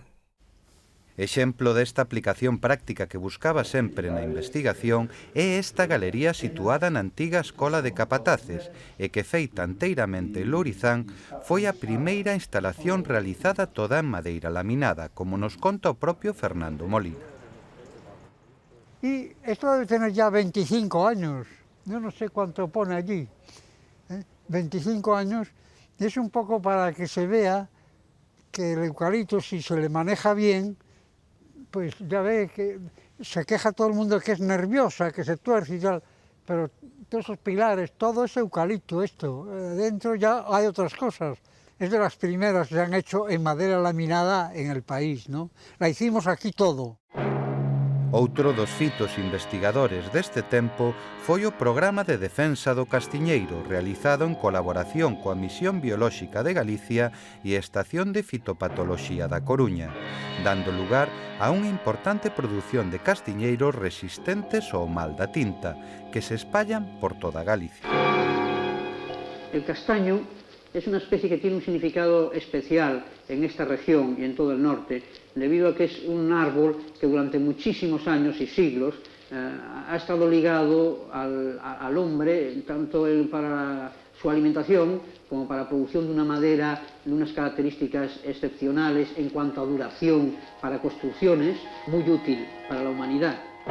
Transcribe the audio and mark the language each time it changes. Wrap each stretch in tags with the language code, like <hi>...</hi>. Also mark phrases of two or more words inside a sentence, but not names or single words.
<gl>Exemplo desta aplicación práctica que buscaba sempre na investigación é esta galería situada na antiga Escola de Capataces e que, feita enteiramente en Lourizán, foi a primeira instalación realizada toda en madeira laminada, como nos conta o propio Fernando Molina.</gl> <es>Y esto debe tener ya 25 años, yo no sé cuánto pone allí, 25 años, y es un poco para que se vea que el eucalipto, si se le maneja bien, pues ya ve que se queja todo el mundo que es nerviosa, que se tuerce y tal, pero todos esos pilares, todo es eucalipto esto, dentro ya hay otras cosas. Es de las primeras que se han hecho en madera laminada en el país, ¿no? La hicimos aquí todo.</es> <gl>Outro dos fitos investigadores deste tempo foi o Programa de Defensa do Castiñeiro, realizado en colaboración coa Misión Biolóxica de Galicia e a Estación de Fitopatoloxía da Coruña, dando lugar a unha importante produción de castiñeiros resistentes ao mal da tinta, que se espallan por toda Galicia.</gl> <es>El castaño es una especie que tiene un significado especial en esta región y en todo el norte, debido a que es un árbol que durante muchísimos años y siglos ha estado ligado al hombre, tanto para su alimentación como para la producción de una madera de unas características excepcionales en cuanto a duración para construcciones, muy útil para la humanidad.</es>